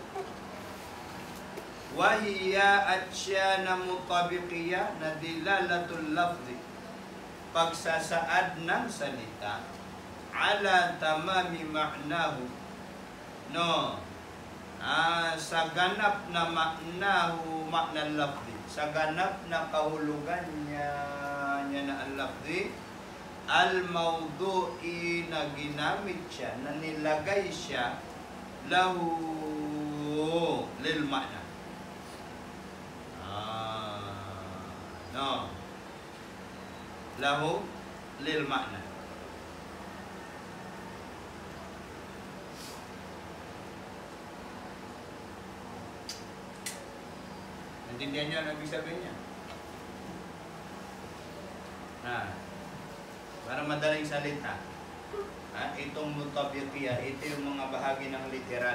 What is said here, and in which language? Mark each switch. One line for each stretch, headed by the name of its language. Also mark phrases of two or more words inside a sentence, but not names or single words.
Filipino: Wahiya at siya na mutabiqiyah na
Arabic: دلالة اللفظ,
Filipino: pagsasaad ng salita
Arabic: على تمام معناه,
Filipino: sa ganap na
Arabic: معناه، معنى اللفظ,
Filipino: sa ganap na kahulugan niya na
Arabic: اللفظ، الموضوع
Filipino: na ginamit siya, na nilagay siya
Arabic: له للمعنى. له للمعنى.
Filipino: Nandiyan niyo ang ibig sabihin niya? Para madaling salita, itong mutabiqiyah, ito yung mga bahagi ng literal.